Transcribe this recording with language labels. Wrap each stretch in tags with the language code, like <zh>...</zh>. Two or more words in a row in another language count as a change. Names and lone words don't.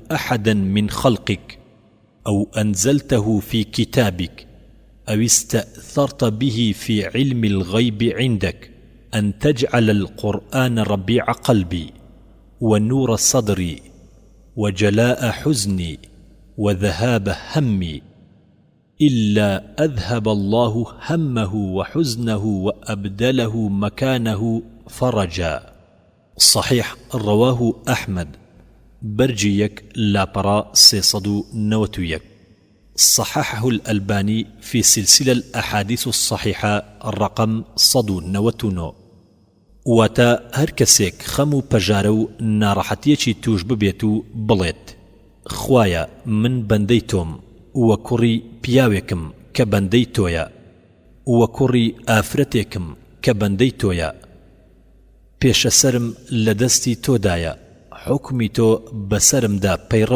<ar>أحدا من خلقك أو أنزلته في كتابك أو استأثرت به في علم الغيب عندك أن تجعل القرآن ربيع قلبي ونور صدري وجلاء حزني وذهاب همي إلا أذهب الله همه وحزنه وأبدله مكانه فرجا. صحيح رواه أحمد برجيك</ar> <ckb>لاپەڕا 391</ckb> <ar>صححه الألباني في سلسلة الأحاديث الصحيحة رقم 199</ar> <ckb>واتا هەر کەسێک خەم و پەژارە و ناڕەحەتیەکی توش ببێت و بڵێت خوایە من بەندەی تۆم وە کوڕی پیاوێکم کە بەندەی تۆیە وە کوڕی ئافرەتێکم کە بەندەی تۆیە پێشە سەرم لە دەستی تۆدایە حکمی تۆ بەسەرمدا پەیڕەو</ckb>